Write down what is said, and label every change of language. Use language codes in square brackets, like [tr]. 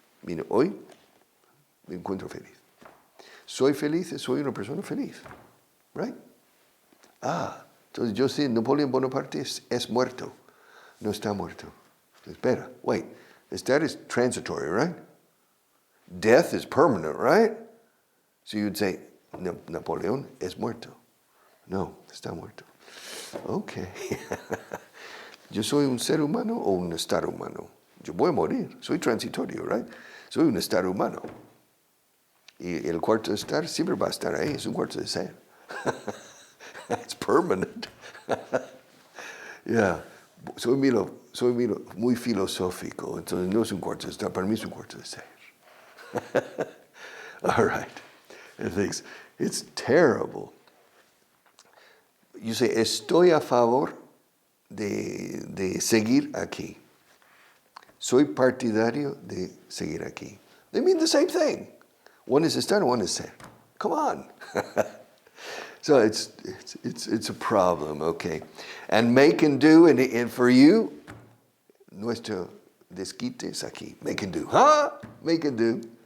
[es] Mira, hoy me encuentro feliz. Soy feliz, soy una persona feliz. Right? Entonces yo sé, Napoleón Bonaparte es muerto. No está muerto. Espera, wait. [en] Estar is transitory, right? Death is permanent, right? So you'd say, [es] Napoleón es muerto. No, está muerto. Okay. Yo soy un ser humano o un estar humano. Yo voy a morir. Soy transitorio, right? Soy un estar humano. Y el cuarto de estar siempre va a estar ahí. Es un cuarto de ser. [en] It's permanent. Yeah. [es] Soy muy filosófico. Entonces no es un cuarto de estar. Para mí es un cuarto de ser. [en] All right. It's terrible. You say, [es] estoy a favor de seguir aquí. Soy partidario de seguir aquí. [en] They mean the same thing. One is estar, one is ser. Come on. So it's a problem, okay. And make and do, and for you, [es] nuestro desquite es aquí. [en] Make and do. Make and do.